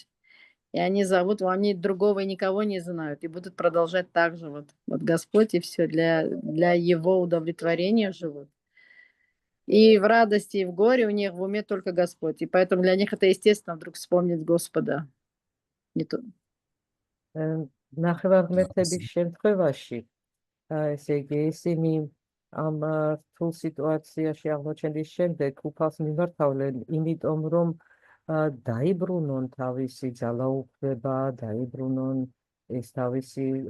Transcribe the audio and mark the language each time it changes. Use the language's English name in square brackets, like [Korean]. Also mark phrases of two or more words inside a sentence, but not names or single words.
[Russian] И они зовут, они другого и никого не знают. И будут продолжать так же. Вот Господь и все для Его удовлетворения живут. И в радости, и в горе у них в уме только Господь. И поэтому для них это естественно вдруг вспомнить Господа. Не то. [Georgian] ნახევარღმერთების შემთხვევაში, ესე იგი, ისინი ამ რთულ სიტუაციაში აღმოჩენდის შემდეგ უფალს მიმართავდნენ, იმიტომ რომ დაიბრუნონ თავისი ძალაუფლება, დაიბრუნონ ეს თავისი